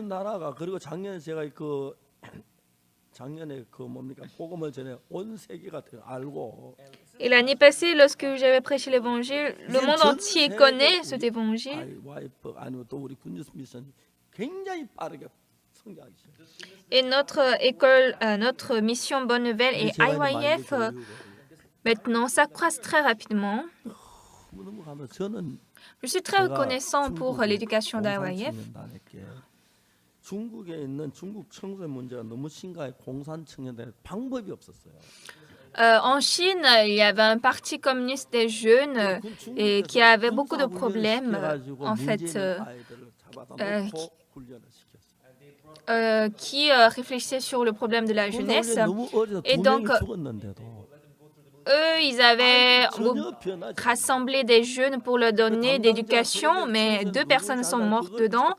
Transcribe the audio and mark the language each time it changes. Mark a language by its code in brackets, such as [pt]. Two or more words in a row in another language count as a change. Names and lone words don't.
[fr] Et l'année passée, lorsque j'avais prêché l'évangile, le monde entier connaît cet évangile. Et notre école, notre mission Bonne Nouvelle et IYF Maintenant, ça croît très rapidement. [ko] 너무너무 저는 [fr] Je suis très [ko] 제가 [fr] reconnaissant pour [ko] 중국의 [fr] l'éducation d'IYF. [ko] 공산청년단에게 중국에 있는 중국 청소년 문제가 너무 심각해 공산청년단에 방법이 없었어요. [fr] En Chine, il y avait un parti communiste des jeunes et qui avait beaucoup de problèmes, en fait, qui réfléchissait sur le problème de la jeunesse. Et donc, eux, ils avaient rassemblé des jeunes pour leur donner d'éducation, mais 2 personnes sont mortes dedans.